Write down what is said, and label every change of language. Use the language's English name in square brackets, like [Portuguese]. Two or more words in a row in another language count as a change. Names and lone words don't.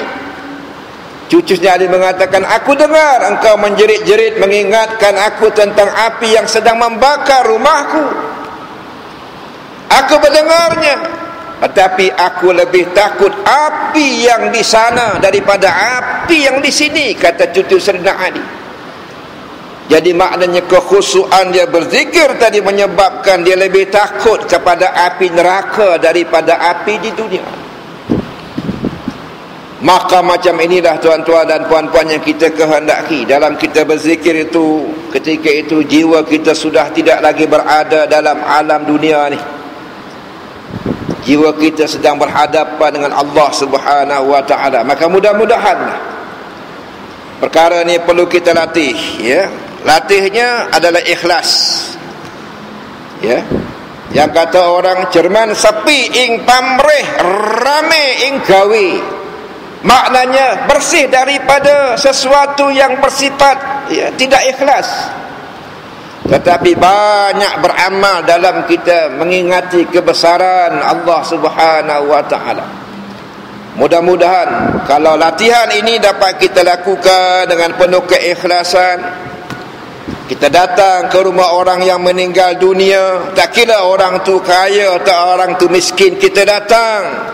[Malay] Cucu Sayyidina Ali mengatakan, "Aku dengar engkau menjerit-jerit mengingatkan aku tentang api yang sedang membakar rumahku. Aku mendengarnya, tetapi aku lebih takut api yang di sana daripada api yang di sini," kata cucu Sayyidina Ali. Jadi maknanya kekhusyukan dia berzikir tadi menyebabkan dia lebih takut kepada api neraka daripada api di dunia. Maka macam inilah tuan-tuan dan puan-puan yang kita kehendaki dalam kita berzikir itu. Ketika itu jiwa kita sudah tidak lagi berada dalam alam dunia ni. Jiwa kita sedang berhadapan dengan Allah [Arabic] Subhanahu wa taala. [Malay] Maka mudah-mudahan perkara ni perlu kita latih, ya. Latihnya adalah ikhlas, ya. Yang kata orang Jerman, [Javanese] sepi ing pamrih, rame ing gawe. [Malay] Maknanya bersih daripada sesuatu yang bersifat, ya, tidak ikhlas, tetapi banyak beramal dalam kita mengingati kebesaran Allah [Arabic] Subhanahu wa taala. [Malay] Mudah-mudahan kalau latihan ini dapat kita lakukan dengan penuh keikhlasan, Kita datang ke rumah orang yang meninggal dunia, tak kira orang tu kaya atau orang tu miskin, kita datang.